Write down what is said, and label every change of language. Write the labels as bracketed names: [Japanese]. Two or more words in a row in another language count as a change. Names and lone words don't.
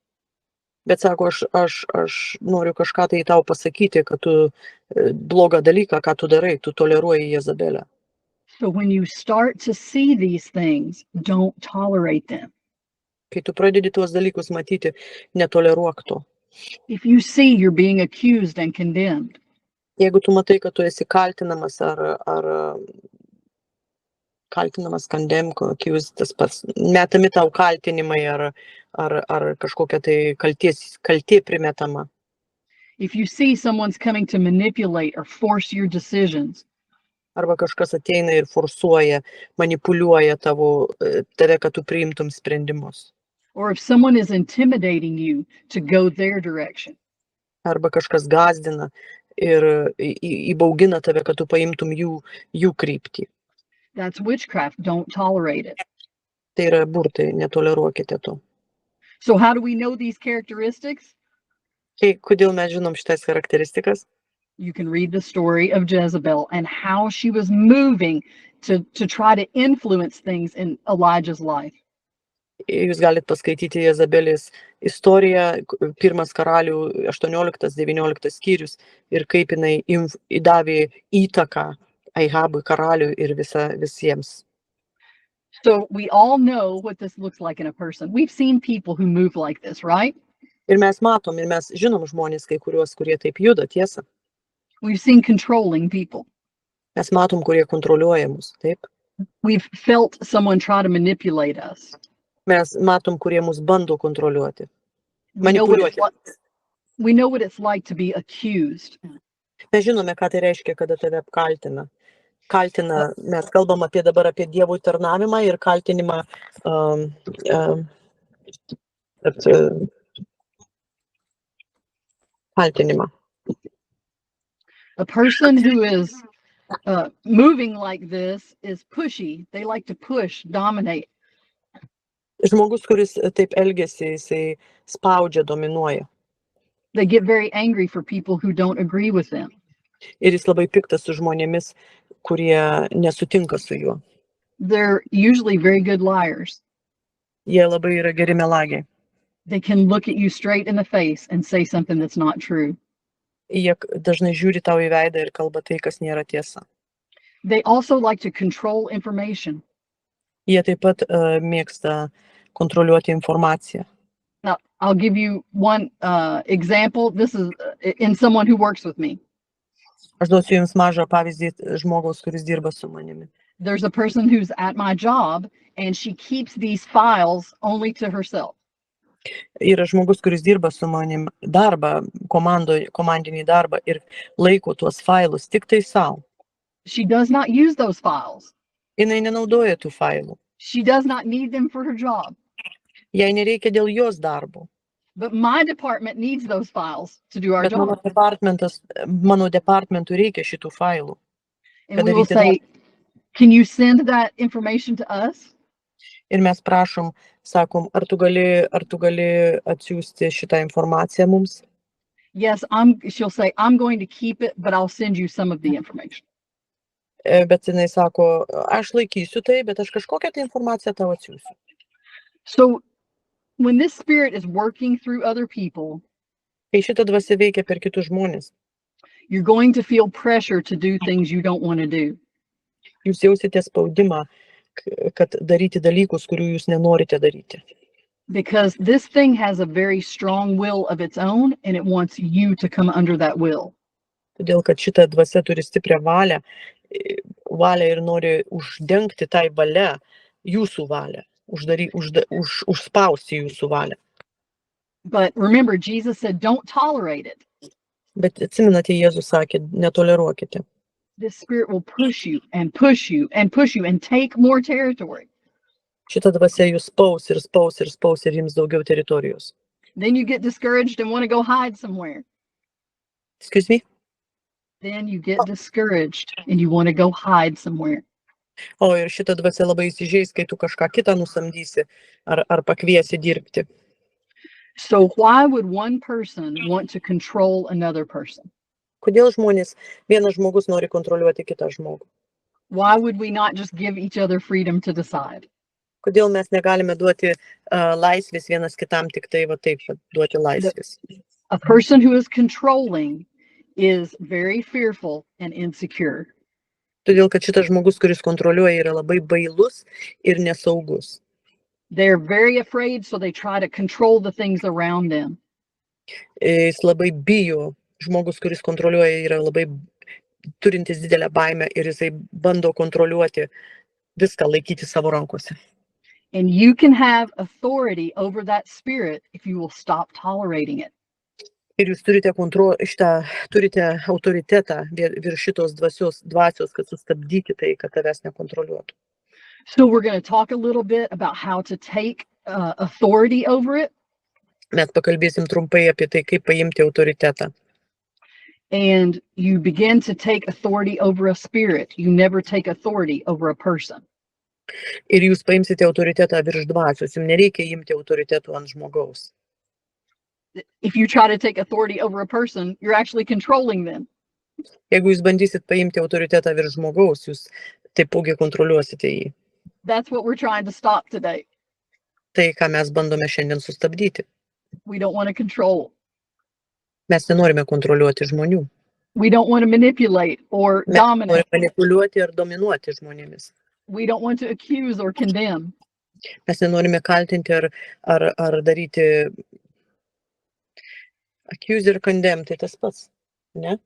[Lithuanian] Bet sako, aš noriu kažką tai tau pasakyti, kad tu blogą dalyką, ką tu darai, tu toleruoji Jezabelę. [English] So when you start to see these things, don't tolerate them. [Lithuanian] Kai tu pradedi tuos dalykus matyti, netoleruok to. [English] If you see you're being accused and condemned, [Lithuanian] jeigu tu matai, kad tu esi kaltinamas ar kaltinamas, [English] condemned, accused, [Lithuanian] tas pats, metami tau kaltinimai ar kažkokia tai kaltė primetama. [English] If you see someone's coming to manipulate or force your decisions, [Lithuanian] arba kažkas ateina ir forsuoja, manipuliuoja tave, kad tu priimtum sprendimus. [English] Or if someone is intimidating you to go their direction. [Lithuanian] Arba kažkas gazdina ir įbaugina tave, kad tu paimtum jų kryptį. [English] That's witchcraft. Don't tolerate it. [Lithuanian] Tai yra burtai, netoleruokite to. [English] So how do we know these characteristics? [Lithuanian] Kodėl mes žinom šitas charakteristikas? [English] You can read the story of Jezebel and how she was moving to try to influence things in Elijah's life. [Lithuanian] Jūs galite paskaityti Jezabelės istoriją, 1 Karalių 18-19 skyrius ir kaip jinai davė įtaką Ahabui karaliui ir visiems. [English] So we all know what this looks like in a person. We've seen people who move like this, right? [Lithuanian] Ir mes matom, ir mes žinom žmonės, kai kuriuos, kurie taip juda, tiesa. [English] We've seen controlling people. [Lithuanian] Mes matom, kurie kontroliuoja mus, taip. [English] We've felt someone try to manipulate us. [Lithuanian] Mes matom, kurie mus bando kontroliuoti. [English] We know what [Lithuanian] Manipuliuoti. [English] it's like to be accused. [Lithuanian] Mes žinome, ką tai reiškia, kada tave apkaltina. Mes kalbam dabar apie Dievui tarnavimą ir kaltinimą kaltinimą. [English] A person who is moving like this is pushy. They like to push, dominate. [Lithuanian] Žmogus, kuris taip elgiasi, jisai spaudžia, dominuoja. [English] They get very angry for people who don't agree with them. [Lithuanian] Ir jis labai piktas su žmonėmis, kurie nesutinka su juo. [English] They're usually very good liars. [Lithuanian] Jie labai yra geri melagiai. [English] They can look at you straight in the face and say something that's not true. [Lithuanian] Jie dažnai žiūri tau į veidą ir kalba tai, kas nėra tiesa. [English] They also like to control information. [Lithuanian] Jie taip pat mėgsta kontroliuoti informaciją. [English] Now, I'll give you one example. This is in someone who works with me. [Lithuanian] Aš duosiu jums mažą pavyzdį žmogaus, kuris dirba su manimi. [English] There's a person who's at my job and she keeps these files only to herself. [Lithuanian] Yra žmogus, kuris dirba su manim darbą, komandinį darbą ir laiko tuos failus tik tai savo. [English] She does not use those files. [Lithuanian] Jinai nenaudoja tų failų. [English] She does not need them for her job. [Lithuanian] Jai nereikia dėl jos darbo. [English] But my department needs those files to do our [Lithuanian] Bet [English] job. [Lithuanian] mano departmentui reikia šitų failų. [English] And we will [Lithuanian] padaryti [English] say, can you send that information to us? [Lithuanian] Ir mes prašom, sakom, ar tu gali atsiųsti šitą informaciją mums? [English] Yes, she'll say, I'm going to keep it, but I'll send you some of the information. [Lithuanian] Bet jinai sako, aš laikysiu tai, bet aš kažkokią tai informaciją tau atsiųsiu. [English] So when this spirit is working through other people, [Lithuanian] Kai šitą dvasią veikia per kitus žmonės, [English] you're going to feel pressure to do things you don't want to do. [Lithuanian] jūs jausite spaudimą, kad daryti dalykus, kurių jūs nenorite daryti. [English] Because this thing has a very strong will of its own, and it wants you to come under that will. [Lithuanian] Todėl, kad šita dvasia turi stiprią valią ir nori uždengti tai valia jūsų valią, užspausti jūsų valią. [English] But remember, Jesus said, don't tolerate it. [Lithuanian] Bet atsimenate, Jėzus sakė, netoleruokite. [English] This spirit will push you and push you and push you and take more territory. [Lithuanian] Šita dvasia jūs spaus ir jums daugiau teritorijos. [English] Then you get discouraged and want to go hide somewhere. Excuse me? Then you get discouraged and you want to go hide somewhere. [Lithuanian] O ir šita dvasia labai įsižeis, kai tu kažką kitą nusamdysi ar pakviesi dirbti. [English] So why would one person want to control another person? [Lithuanian] Kodėl vienas žmogus nori kontroliuoti kitą žmogų? [English] Why would we not just give each other freedom to decide? [Lithuanian] Kodėl mes negalime duoti laisvės vienas kitam, tik tai va taip duoti laisvės? [English] A person who is controlling is very fearful and insecure. [Lithuanian] Todėl, kad šitas žmogus, kuris kontroliuoja, yra labai bailus ir nesaugus. [English] They're very afraid, so they try to control the things around them. [Lithuanian] Jis labai bijo. Žmogus, kuris kontroliuoja, yra labai turintis didelę baimę ir jisai bando kontroliuoti viską, laikyti savo rankose. [English] And you can have authority over that spirit if you will stop tolerating it. [Lithuanian] Ir jūs turite autoritetą virš šitos dvasios, kad sustabdyti tai, kad tavęs nekontroliuotų. [English] So we're going to talk a little bit about how to take authority over it. [Lithuanian] Mes pakalbėsim trumpai apie tai, kaip paimti autoritetą. [English] And you begin to take authority over a spirit. You never take authority over a person. [Lithuanian] Ir jūs paimsite autoritetą virš dvasios. Jums nereikia imti autoritetų ant žmogaus. [English] If you try to take authority over a person, you're actually controlling them. [Lithuanian] Jeigu jūs bandysit paimti autoritetą virš žmogaus, jūs taipogi kontroliuosite jį. [English] That's what we're trying to stop today. [Lithuanian] Tai, ką mes bandome šiandien sustabdyti. [English] We don't want to control. [Lithuanian] Mes nenorime kontroliuoti žmonių. [English] We don't want to manipulate or dominate. [Lithuanian] Mes norime manipuliuoti ir dominuoti žmonėmis. [English] We don't want to accuse or condemn. [Lithuanian] Mes nenorime kaltinti ar daryti accuse ir condemn, tai tas pats, ne?